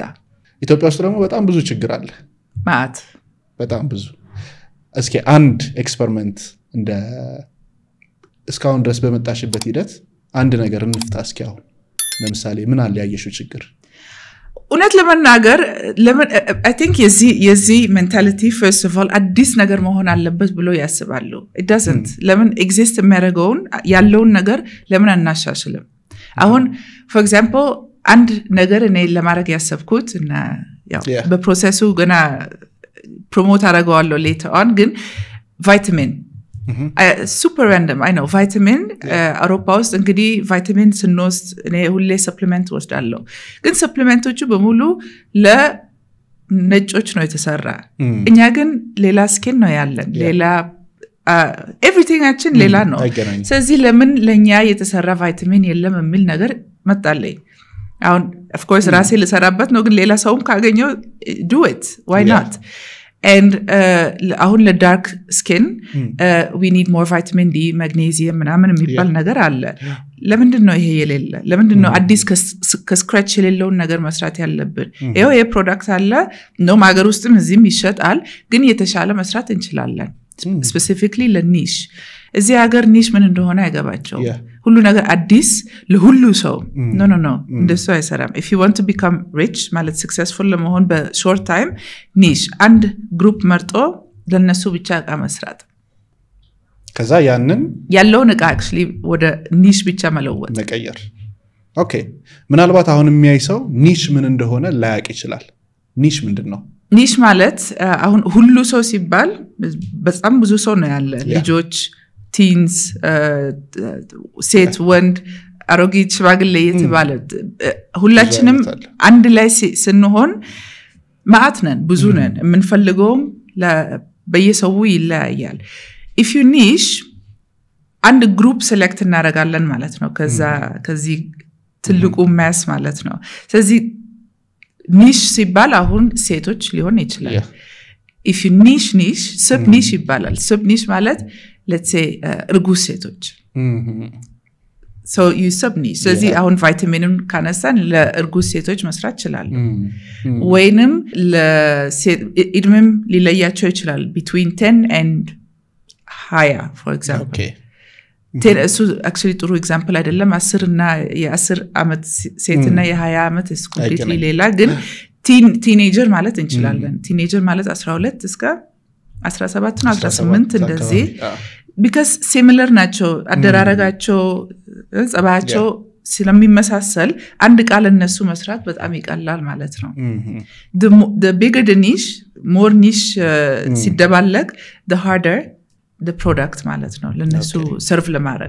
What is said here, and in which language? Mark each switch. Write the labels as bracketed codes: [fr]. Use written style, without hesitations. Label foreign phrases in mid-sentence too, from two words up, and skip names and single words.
[am] ኢትዮጵያ ውስጥ ደግሞ በጣም ብዙ ችግር አለ ማለት በጣም ብዙ እስኪ አንድ ኤክስፐሪመንት እንደ እስካሁን ድረስ በመጣሽበት ሂደት አንድ ነገር እንፍታ እስኪ አሁን ለምሳሌ ምን አለ ያየሽው ችግር እውነት ለመናገር [en] I think [am] የዚህ [en] mentality first of all [am] አዲስ ነገር መሆን አለበት ብሎ ያስባሉ [en] it doesn't [am] ለምን exist የሚያደርገውን ያለውን ነገር ለምን አናሻሽልም አሁን [en] for example [am] አንድ ነገር እኔ ለማድረግ ያሰብኩት እና ያው በፕሮሰሱ ገና ፕሮሞት አደረገዋለሁ [en] later on [am] ግን ቫይታሚን [en] super random I know [am] ቫይታሚን አውሮፓ ውስጥ እንግዲህ ቫይታሚን ስንወስድ እኔ ሁሌ ሰፕሊመንት ወስዳለሁ ግን ሰፕሊመንቶቹ በሙሉ ለነጮች ነው የተሰራ እኛ ግን ሌላ ስኪን ነው ያለን ሌላ everythingአችን ሌላ ነው ስለዚህ ለምን ለኛ የተሰራ ቫይታሚን የለም የሚል ነገር መጣለኝ አሁን [en] of course [am] ራሴ ልሰራበት ነው ግን ሌላ ሰውም ካገኘው [en] do it why not and [am] አሁን ለዳርክ ስኪን [en] we need more vitamin D magnesium [am] ምናምን የሚባል ነገር አለ ለምንድን ነው ይሄ የሌለ ለምንድን ነው አዲስ ከስክራች የሌለውን ነገር መስራት ያለብን ይሄው የፕሮዳክት አለ ነው ማገር ውስጥም እዚህም ይሸጣል ግን የተሻለ መስራት እንችላለን specifically ለኒሽ እዚህ ሀገር ኒሽ ምን እንደሆነ አይገባቸው ሁሉ ነገር አዲስ ለሁሉ ሰው no እንደሱ አይሰራም [en] if you want to become rich [am] ማለት successful ለመሆን በ [en] short time [am] ኒሽ አንድ ግሩፕ መርጦ ለነሱ ብቻ እቃ መስራት ከዛ ያንን ያለውን እቃ actually ወደ ኒሽ ብቻ መለወጥ መቀየር ኦኬ ምናልባት አሁን የሚያይ ሰው ኒሽ ምን እንደሆነ ላያቅ ይችላል ኒሽ ምንድነው ኒሽ ማለት አሁን ሁሉ ሰው ሲባል በጣም ብዙ ሰው ነው ያለ ልጆች ቲንስ ሴት ወንድ አሮጊት ሽማግሌ የተባለ ሁላችንም አንድ ላይ ስንሆን ማአት ነን ብዙ ነን የምንፈልገውም በየሰው ይለያያል [en] if you niche [am] አንድ ግሩፕ ሴሌክት እናደርጋለን ማለት ነው ከዚህ ትልቁ ማስ ማለት ነው ስለዚህ ኒሽ ሲባል አሁን ሴቶች ሊሆን ይችላል [en] if you niche sub niche [am] ይባላል [en] sub niche [am] ማለት [en] let's say [am] እርጉዝ ሴቶች [en] so you sub niche [am] ስለዚህ አሁን ቫይታሚንን ካነሳን ለእርጉዝ ሴቶች መስራት ይችላል ወይንም ለኢድሜም ሊለያቸው ይችላል [en] between 10 and higher for example [am] okay እሱ actually ጥሩ ኤግዛምፕል አይደለም 10 እና የ10 አመት ሴትና የ20 አመት [en] is completely [am] ሌላ ግን ቲኔጀር ማለት እንችላለን ቲኔጀር ማለት 12 እስከ 17 እና 18 እንደዚህ because similar ናቸው አደራረጋቸው ጸባያቸው ስለሚመሳሰል አንድ ቃል እነሱ መስራት በጣም ይቀላል ማለት ነው [en] the bigger the niche more niche [am] ሲደባለቅ [en] the harder the product [am] ማለት ነው ለነሱ ሰርቭ ለማድረግ